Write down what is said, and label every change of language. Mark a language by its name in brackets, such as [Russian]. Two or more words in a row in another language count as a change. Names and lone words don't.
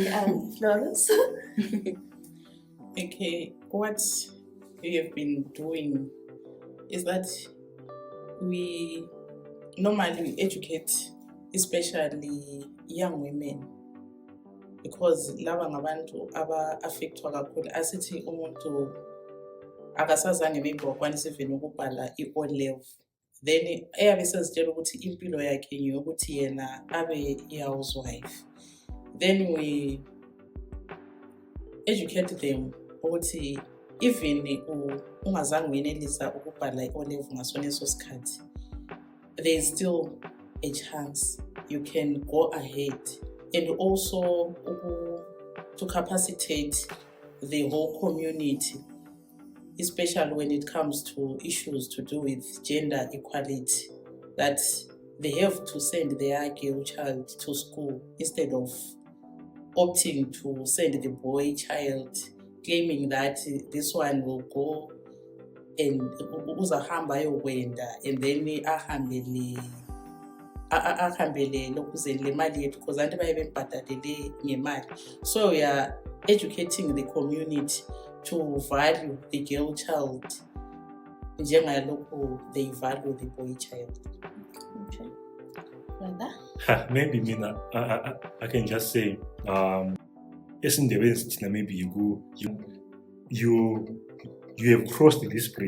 [English] And Florence? Okay, what we have been doing is that we normally educate especially young women, because [North Ndebele] laba ngabantu aba-affectwa kakhulu. Asithi umuntu akasazange maybe wakwanisa even ukubhala i-O level, then eyabe sezitshela ukuthi impilo yakhe ngeyokuthi yena abe i-housewife. [English] Then we educate them [North Ndebele] ukuthi even ungazange wenelisa ukubhala i-O level ngasoneso sikhathi, [English] there is still a chance you can go ahead, and also to capacitate the whole community, especially when it comes to issues to do with gender equality, that they have to send their girl child to school instead of opting to send the boy child, claiming that this one will go and [North Ndebele] uzahamba ayokwenda [English] and then [North Ndebele] ahambele lokhu le mali yethu, [English] because [North Ndebele] abantu baye bembhadalele ngemali. [English] So we are educating the community to value the girl child njengalokhu they value the boy child. Okay. Brother? Maybe mina, I can just say, maybe you have crossed this bridge.